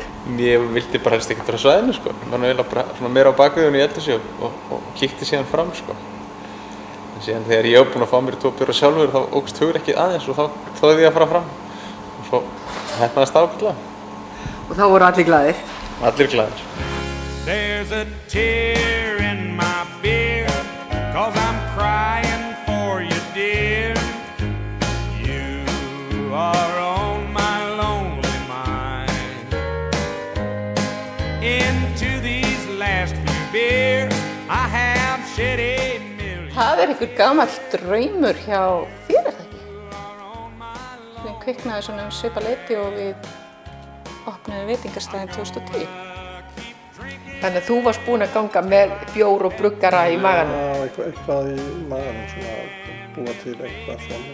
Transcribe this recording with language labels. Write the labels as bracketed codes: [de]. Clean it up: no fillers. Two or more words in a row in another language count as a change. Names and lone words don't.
[is] Ég vildi bara helst ekkert vera á svæðinu, sko. Ég var eiginlega bara meira á bakviðunni í eldhúsi og kíkti síðan fram, sko. En síðan þegar ég var búinn að fá mér 2 bjóra sjálfur, þá ókst hugur ekki aðeins og þá þorði ég að fara fram. Og svo heppnaðist það ágætlega. Og þá voru allir glaðir? Allir glaðir. [en] There's a tear in my beer, 'cause I'm crying for you, dear. You are on my lonely mind. Into these last few beers I have shed a million. [is] Það einhver gamall draumur hjá þér, það ekki? Við kviknaði svona svipað leyti og við opnuðum veitingastaðinn 2010. Þannig að þú varst búinn að ganga með bjór og bruggara í maganum? Já, eitthvað í maganum, svona að búa til eitthvað svona.